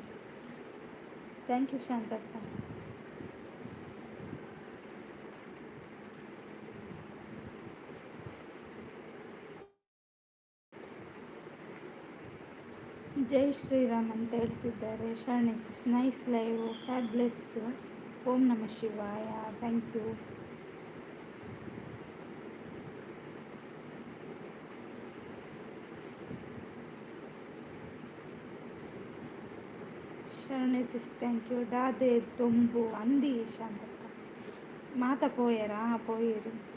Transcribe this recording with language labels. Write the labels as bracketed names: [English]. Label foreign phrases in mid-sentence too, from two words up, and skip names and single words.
[English] thank you [Kannada] ಶಾಂತಕ್ಕ. ಜೈ ಶ್ರೀರಾಮ್ ಅಂತ ಹೇಳ್ತಿದ್ದಾರೆ. [English] ಶರ್ಣಿಸ್ nice live, God bless. [Sanskrit] ಓಂ ನಮಃ ಶಿವಾಯ. [English] thank you. ಶರ್ಣಿಸ್ thank you. [Tulu] ದಾದೆ ತೊಂಬು ಅಂದಿ ಶಾಂತಕ್ಕ ಮಾತ ಪೋಯರಾ ಪೋಯಿರು.